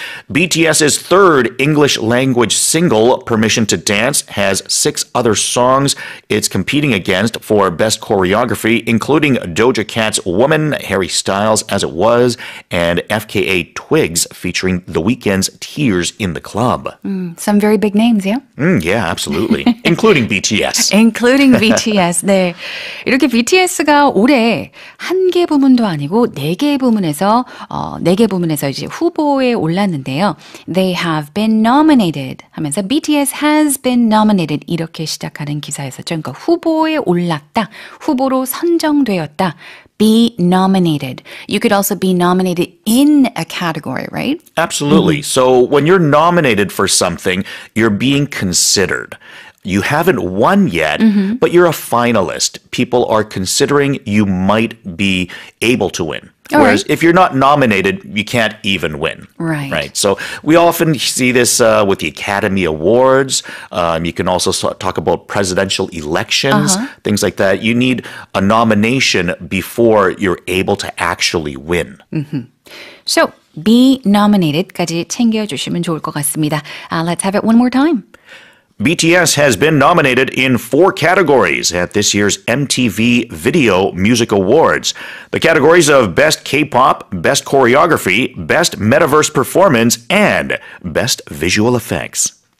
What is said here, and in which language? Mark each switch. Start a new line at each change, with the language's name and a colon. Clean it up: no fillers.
English: BTS's third English language single, Permission to Dance, has 6 other songs it's competing against for Best Choreography, including Doja Cat's Woman, Harry Styles' As It Was, and FKA Twigs featuring The Weeknd's Tears in the Club. Some very big names, yeah? Yeah, absolutely. Including BTS. Including BTS. 네.
Korean: 이렇게 BTS가 올해 1개 부문도 아니고 4개 부문에서 이제 후보에 올랐는데요.
English: They have been nominated
Korean: 하면서
English: BTS has been nominated
Korean: 이렇게 시작하는 기사였었죠. 그러니까 후보에 올랐다, 후보로 선정되었다.
English: Be nominated. You could also be nominated in a category, right? Absolutely. So when you're nominated for something, you're being considered. You haven't won yet, but you're a finalist. People are considering you might be able to win. Whereas if you're not nominated, you can't even win. Right. So we often see this with the Academy Awards. You can also talk about presidential elections, things like that. You need a nomination before you're able to actually win. So, be nominated
Korean: 까지 챙겨주시면 좋을 것 같습니다.
English: Let's have it one more time. BTS has been nominated in 4 categories at this year's MTV Video Music Awards. The categories of Best K-Pop, Best Choreography, Best Metaverse Performance, and Best Visual Effects.